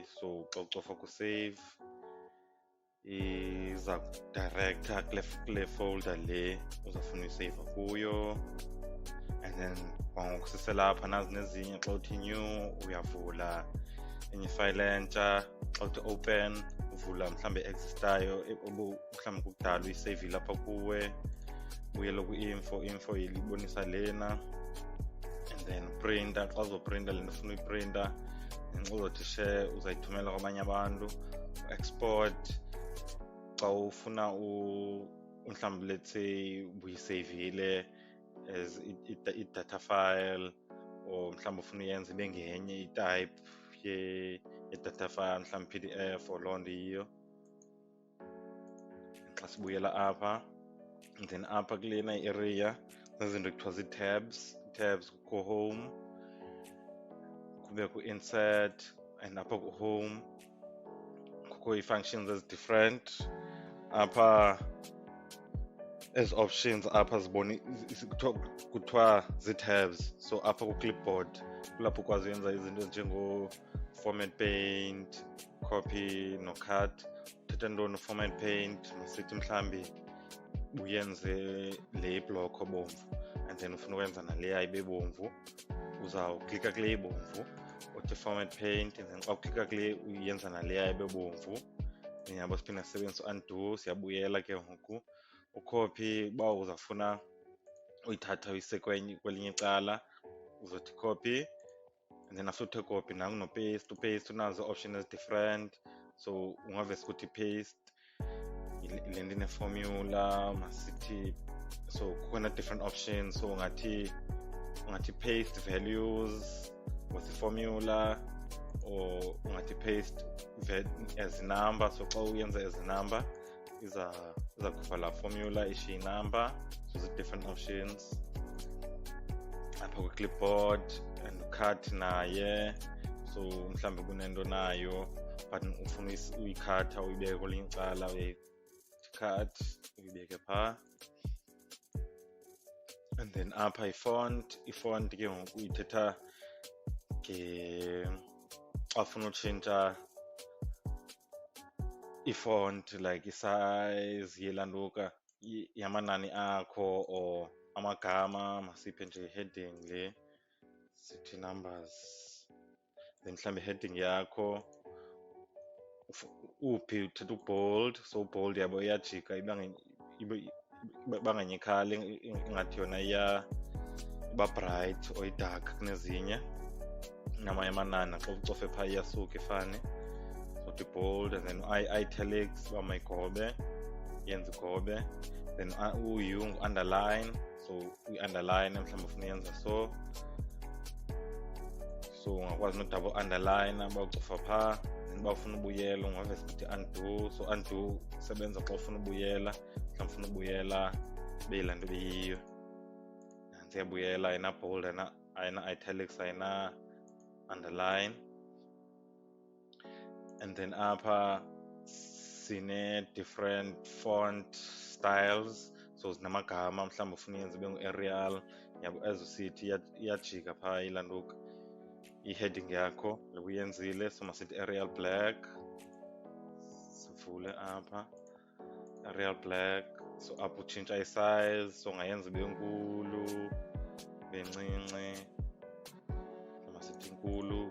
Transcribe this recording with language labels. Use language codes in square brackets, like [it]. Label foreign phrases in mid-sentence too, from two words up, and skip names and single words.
[xh] So xa ucofa kusave iza kudirecta kule folder le uzawufuna uyiseyiva kuyo, [en] and then [xh] kwangokusisela apha nazi nezinye. Xa uthi new uyavula enye ifayile entsha. Xa uthi open uvula mhlawumbi existayo mhlawumbi kukudala uyiseyivile apha kuwe, buyele kwi-info ilibonisa lena, [en] and then printer. [xh] Xa uzoprinta le nto ufuna uyiprinta, ngenxa uzothi share uzayithumela kwabanye abantu, export. Xa ufuna mhlawumbi [en] let's say [xh] ubuyiseyivile [en] as i-data file, [xh] or mhlawumbi ufuna uyenza ibe ngenye i-type ye-data file, mhlawumbi PDF or loo nto yiyo. Xa sibuyela apha, [en] and then [xh] apha kulena i-area nezinto ekuthiwa zii-tabs. Kukho home, kube ku-insert, and apha ku-home kukho ii-functions ezi-different. Apha ezi options apha kuthiwa zii-tabs. So apha ku-clipboard kulapho ukwazi uyenza izinto ezinjengo- [en] format paint, [xh] copy no-cut. Uthetha ntoni [en] u-format paint? [xh] Masithi mhlawumbi uyenze le ibhlokho bomvu, [en] and then [xh] ufuna ukwenza naleya ibe bomvu, uzawuklika kule ibomvu uthi [en] format paint, and then [xh] xa uklika kule uyenza naleya ibe bomvu. Yabo siphinda sisebenzise undo, siyabuyela ke ngoku ucopy. Uba uzafuna uyithatha uyise kwelinye icala uzothi copy, [en] and then after [xh] uthe copy nangu no-paste. Upaste unazo options ezi-different, so ungavese ukuthi paste le nto ine-formula masithi. [en] So kukhona different options, so ungathi paste values with formula, or ungathi paste as number. [xh] So xa uyenza [en] as number [xh] iza kuvala formula ishiye number. [en] So different options [xh] apha kwi-clipboard, [en] and cut naye. [xh] So mhlawumbi kunento nayo but ufuna uyikhatha uyibeke kwelinye icala, uyayicut uyibeke phaa. [en] And then [xh] apha i-font ke ngoku ithetha xa ufuna utshintsha i-font, like i-size yelantuka yamanani akho or amagama. Masiphe nje heading le sithi numbers, then mhlawumbi heading yakho uphi uthetha ubold. So ubold yabo iyajika ibanganyekali, ingathi yona iba bright or i-dark kunezinye namanye amanani. Xa ucofe phaa iyasuka ifane. So uthi bold, [en] and then [xh] i-italics uba mayigobe, yenza igobe. Then u-u ngu-underline, so uyi-underline mhlawumbi ufuna uyenza so ungakwazi no- [en] double underline [xh] uba ucofa phaa. Then uba ufuna ubuyela ungavese ukuthi undo. So undo usebenza xa ufuna ubuyela, mhlawumbi ufuna ubuyela beyilaa nto beyiyo. Nanzi iyabuyela, ayina-bold, ayina-italics, ayina-underline. [en] And then [xh] apha sine-different [en] font styles, [xh] so zinamagama. Mhlawumbi ufuna uyenza ibe ngu-Arial, yabo ezo sithi iyajika phaa ilantuka i-heading yakho le uyenzile. So masithi Arial black, sivule apha Arial black. So apho utshintsha i-size, so ungayenza ibe nkulu ibe ncinci, masithi inkulu.